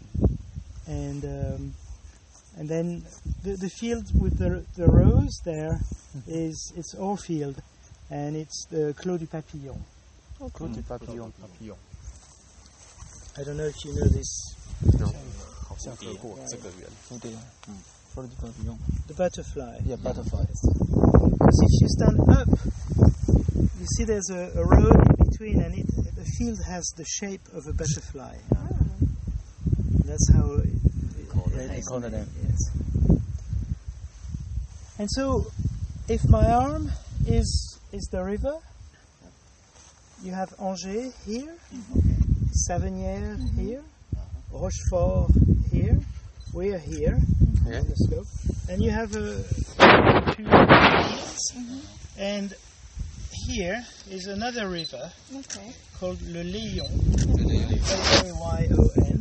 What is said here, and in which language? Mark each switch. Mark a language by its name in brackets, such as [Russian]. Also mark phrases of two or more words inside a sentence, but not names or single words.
[English] And then the field with the rose there it's our field, and it's the Clos du Papillon. Clos du Papillon. I don't know if you know this. No. [Chinese] 好像喝过这个园。对，Clos du Papillon. [English] The butterfly. Yeah, butterfly. Because if you stand up, you see there's a road in between, and the field has the shape of a butterfly. That's how they call it. Yes. And so, if my arm is the river, you have Angers here, Savagnières here, Rochefort here, we are here on the slope, and you have two fields, and here is another river called Le Léon, L-A-Y-O-N.